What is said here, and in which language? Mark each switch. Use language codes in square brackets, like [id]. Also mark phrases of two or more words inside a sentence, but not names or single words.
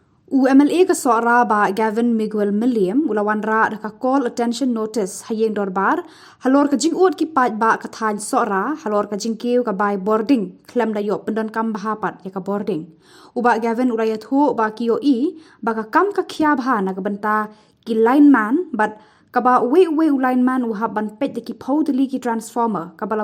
[kha] MLA Mla Sohra Bah Gavin Miguel Mylliem ula Wanrah daka [en] call attention notice [kha] Iing Dorbar halor ka jingud ki paidbah ka thain Sohra halor ka jingkiew Bai Bording Khlem Ioh Pyndonkam Bha jaka Bording Bah Gavin ula iathuh ba iohi ba kam ka khia bha na ka bynta ki lineman but kaba uwei lineman uhab ban peit ki tylli ki transformer kabala